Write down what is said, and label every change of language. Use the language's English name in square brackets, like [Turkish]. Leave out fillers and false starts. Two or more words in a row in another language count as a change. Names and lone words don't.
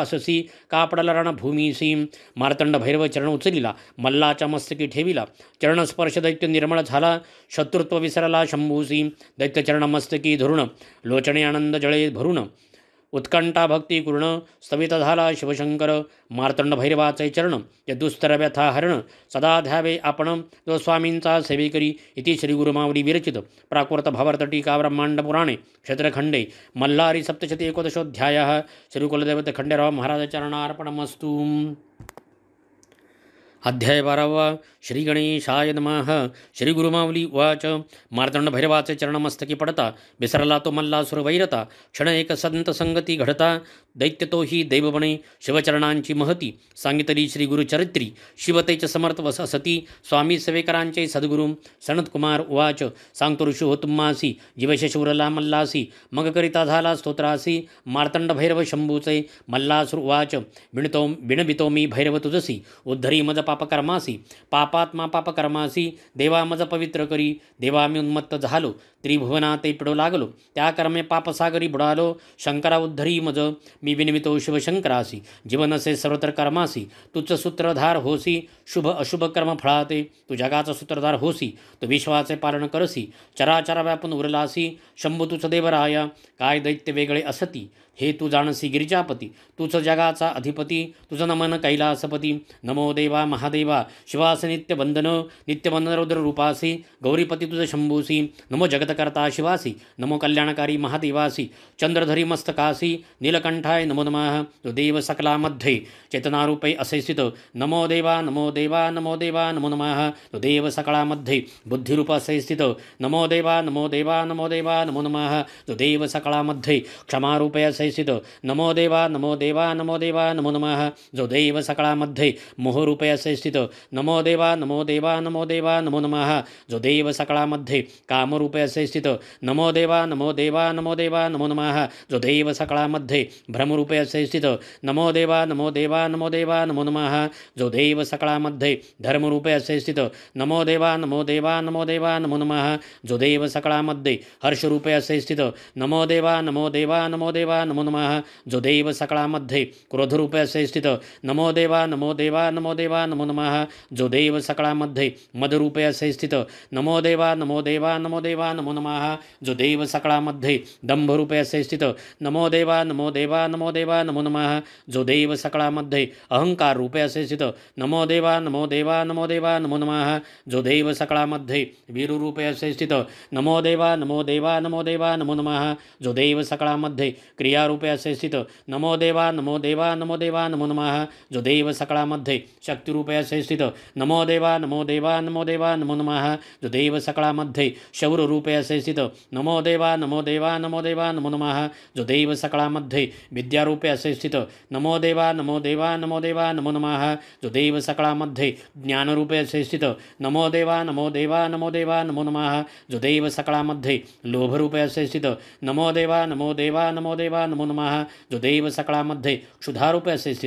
[Marathi] अससी का पडला रणभूमीसी मार्तंड भैरव चरण उचलिला मल्लाच्या मस्तकी ठेविला चरणस्पर्श दैत्य निर्मळ झाला शत्रुत्व विसरला शंभूसी दैत्य चरण मस्तकी धरुण लोचने आनंद जळे भरून उत्कंठा भक्ती पूर्ण स्तवित झाला शिवशंकर मार्तंड भैरवाचे चरण ते दुस्तर व्यथा हरण सदा ध्यावे आपण तो स्वामींचा सेवेकरी [Sanskrit] इति श्री गुरुमावली विरचित प्राकृत भावार्थ टीका ब्रह्मांड पुराणे क्षेत्रखंडे मल्हारी सप्तशती एकोदशोऽध्यायः श्री कुलदेवते खंडेराव महाराज चरणार्पणमस्तु। अध्याय 12 श्री गणेशाय नमः. श्री गुरुमाऊली उवाच. [Marathi] मार्तंड भैरवाचे चरणमस्तकी पडता विसरला तो मल्लासुर वैरता. क्षण एक संत संगती घडता दैत्य तो ही दैवबणे. शिवचरणांची महती सांगितली श्री गुरुचरित्री. शिवतेच समर्थ वस असती स्वामी सेवेकरांचे सद्गुरू. [Sanskrit] सनतकुमार उवाच. [Marathi] सांगतो ऋषी हो तुम्हासी जीवशेष उरला मल्लासी. मग करिता झाला स्तोत्रासी मार्तंड भैरव शंभूचे. [Sanskrit] मल्लासुर उवाच. [Marathi] विणवितो मी भैरव तुझसी उद्धरी मज पापकर्मासी. पापात्मा पापकर्मासी देवा मज पवित्र करी. देवा मी उन्मत्त झालो त्रिभुवना ते पिडो लागलो. त्या कर्मे पापसागरी बुडालो. शंकरा उद्धरी मज मी विनवितो शिवशंकरासी. जीवनसे सर्वत्र कर्मासी तुझ सूत्रधार होसी. शुभ अशुभ कर्म फळाते तू जगाचा सूत्रधार होसी. तू विश्वाचे पालन करसी चराचरा व्यापून उरलासी. शंभू तुझ देवराया काय दैत्य वेगळे असती. हे तू जाणसी गिरिजापती तूच जगाचा अधिपती. तुझं नमन कैलासपती. नमो देवा महादेवा शिवास नित्यवंदन. नित्यवंदन रुद्र रूपासी गौरीपती तुझ शंभूसी. नमो जगतकर्ता शिवासी. नमो कल्याणकारी महादेवासी. चंद्रधरी मस्तकासी नीलकंठाय नमो नमः. तो देव सकलामध्ये चेतनारूपे असे स्थित. नमो देवा नमो देवा नमो देवा नमो नमः. तो देव सकळामध्ये बुद्धिरूप असे स्थित. नमो देवा नमो देवा नमो देवा नमो नमः. तो देव सकळामध्ये क्षमारूपे असे स्थित. नमो देवा नमो देवा नमो देवा नमो नमः. जो देव सकळामध्ये मोहरूपे असे स्थित. नमो देवा नमो देवा नमो देवा नमो नमः. जो देव सकळामध्ये कामरूपे असे स्थित. नमो देवा नमो देवा नमो देवा नमो नमः. जो देव सकळामध्ये भ्रमरूपे असे स्थित. नमो देवा नमो देवा नमो देवा नमो नमः. जो देव सकळामध्ये धर्मरूपे असे स्थित. नमो देवा नमो देवा नमो देवा नमो नमः. जो देव सकळामध्ये हर्षरूपे असे स्थित. नमो देवा नमो देवा नमो देवा नमो नमः. जो देव सकळामध्ये क्रोधरूपे असे स्थित. नमो देवा नमो देवा नमो देवा नमो नमः. जो देव सकळामध्ये मदरूपे असे स्थित. नमो देवा नमो देवा नमो देवा नमो नमः. जो देव सकळामध्ये दंभरूपे असे स्थित. नमो देवा नमो देवा नमो देवा नमो नमः. जो देव सकळामध्ये अहंकार रूपे असे स्थित. नमो देवा नमो देवा नमो देवा नमो नमः. जो देव सकळामध्ये वीरूरूपे असे स्थित. नमो देवा नमो देवा नमो देवा नमो नमः. जो देव सकळामध्ये क्रियारूपे असे स्थित. नमो देवा नमो देवा नमो देवा नमो नमः. जो देव सकळामध्ये शक्तिरूपे असे स्थित. नमो देवा नमो देवा नमो देवा नमो नमः. जो देव सकळामध्ये शौर्यरूपे असे स्थित. नमो देवा नमो देवा नमो देवा नमो नमः. जो देव सकळामध्ये विद्यारूपे असे स्थित. नमो देवा नमो देवा नमो देवा नमो नमः. जो देव सकळामध्ये ज्ञानरूपे असे स्थित. नमो देवा नमो देवा नमो देवा नमो नमः. जो देव सकळामध्ये लोभरूपे असे स्थित. नमो देवा नमो देवा नमो देवा नमो नमः. जो देव सकळामध्ये क्षुधारूपे असे स्थित.